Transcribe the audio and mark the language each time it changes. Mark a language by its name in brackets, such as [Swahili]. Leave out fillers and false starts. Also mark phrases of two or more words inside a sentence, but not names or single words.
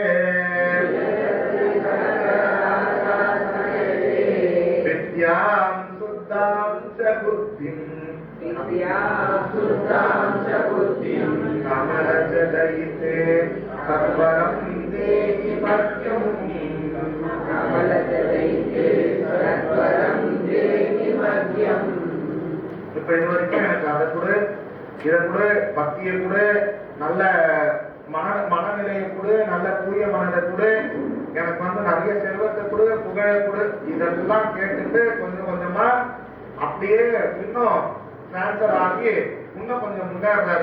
[Sanskrit] विद्यां शुद्धां च बुद्धिं कमलजलयिते सर्वं देहि मह्यम्. [Tamil] இப்ப இது வரைக்கும் எனக்கு அதை கூட இதை கூட பக்தியை கூட நல்ல மனநிலையை கூட நல்ல தூய மனதை கூட எனக்கு நிறைய செல்வத்தை கூட புகழை கூட இதெல்லாம் கேட்டுட்டு கொஞ்சம் கொஞ்சமா அப்படியே இன்னும் டிரான்ஸ்பர் ஆகி இன்னும் கொஞ்சம் முன்னேறாரு.